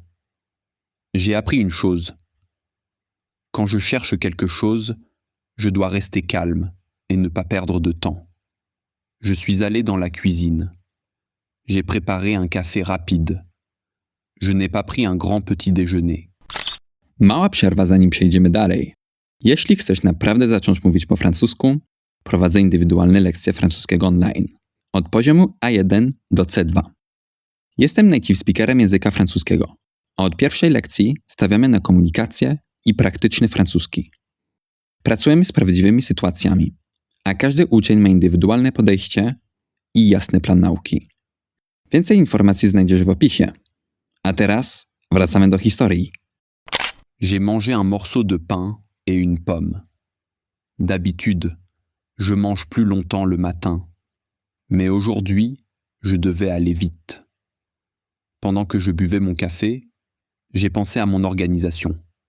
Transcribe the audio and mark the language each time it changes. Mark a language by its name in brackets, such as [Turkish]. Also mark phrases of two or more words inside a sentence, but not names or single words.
[French] J'ai appris une chose. Quand je cherche quelque chose, je dois rester calme et ne pas perdre de temps. Je suis allé dans la cuisine. J'ai préparé un café rapide. Je n'ai pas pris un grand petit déjeuner. [Polish] Mała przerwa, zanim przejdziemy dalej. Jeśli chcesz naprawdę zacząć mówić po francusku, prowadzę indywidualne lekcje francuskiego online. Od poziomu A1 do C2. Jestem [English] native speakerem [Polish] języka francuskiego, a od pierwszej lekcji stawiamy na komunikację i praktyczny francuski. Pracujemy z prawdziwymi sytuacjami, a każdy uczeń ma indywidualne podejście i jasny plan nauki. Więcej informacji znajdziesz w opisie. A teraz wracamy do historii. [French] J'ai mangé un morceau de pain et une pomme. D'habitude, je mange plus longtemps le matin. Mais aujourd'hui, je devais aller vite. Pendant que je buvais mon café, j'ai pensé à mon organisation.